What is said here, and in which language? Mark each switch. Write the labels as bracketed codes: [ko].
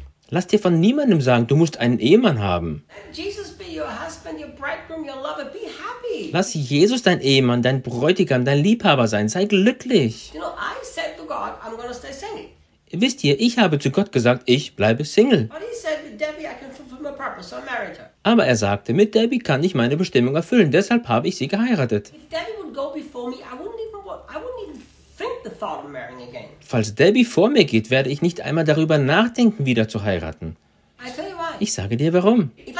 [de] Lass dir von niemandem sagen, du musst einen Ehemann haben. [en] Jesus be your husband, your bridegroom, your lover. Be happy. [de] Lass Jesus dein Ehemann, dein Bräutigam, dein Liebhaber sein. Sei glücklich. [en] You know, I said to God, I'm gonna stay single. [de] Wisst ihr, ich habe zu Gott gesagt, ich bleibe Single. [en] But he said, Debbie, I can fulfill my purpose, so I married her. [de] Aber er sagte, mit Debbie kann ich meine Bestimmung erfüllen, deshalb habe ich sie geheiratet. [en] If Debbie would go before me, I wouldn't even think the thought of marrying again. [de] Falls Debbie vor mir geht, werde ich nicht einmal darüber nachdenken, wieder zu heiraten. Ich sage dir warum.